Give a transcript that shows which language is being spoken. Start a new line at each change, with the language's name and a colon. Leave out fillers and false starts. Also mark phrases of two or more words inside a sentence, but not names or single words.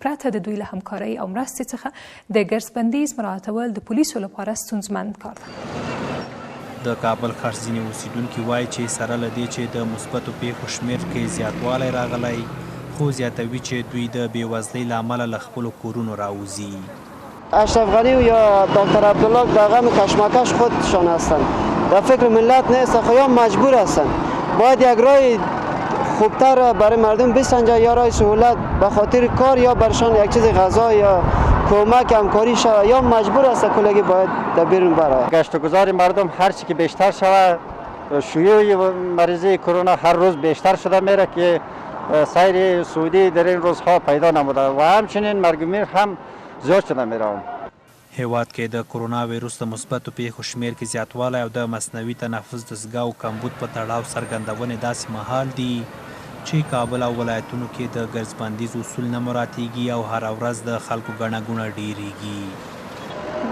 Pashto: پرته د دوی له همکارۍ او مرستې څخه د ګرځبندیز مراعاتول د پولیسو لپاره ستونزمن کار دی. د کابل ښار ځینې اوسیدونکي وایي چې سره له دې چې د مثبتو پیښو شمېر کې زیاتوالی راغلی، خو زیاتوي چې دوی د بېوزلۍ له امله له خپلو کورونو راوځي.
Persian: اشرف غنی یا دکتر عبدالله در غم کشمکش خودشان هستند، در فکر ملت نیست، خیام مجبور هستند. باید یک راه خوبتر برای مردم بسنجه یا راه سهولت به خاطر کار یا برشان یک چیز غذا یا کمک همکاری شود یا مجبور است کلگی باید در بیرون برآید. گشت و گذار مردم هر چی که بیشتر شود، شیوع مریضی کرونا هر روز بیشتر شده میره که سیر سعودی در این روزها پیدا نموده و همچنین مرگ میر هم زیاد شده میره.
Pashto: هیواد کې د کرونا ویروس د مثبتو پیښو شمېر کې زیاتوالی او د مصنوعي تنفس دستګاو کمبود په تړاو څرګندونې داسې مهال دي چې کابل او ولایتونو کې د ګرځبندیز اصول نه مراعاتیږي او هره ورځ د خلکو ګڼه ګوڼه ډیریږي.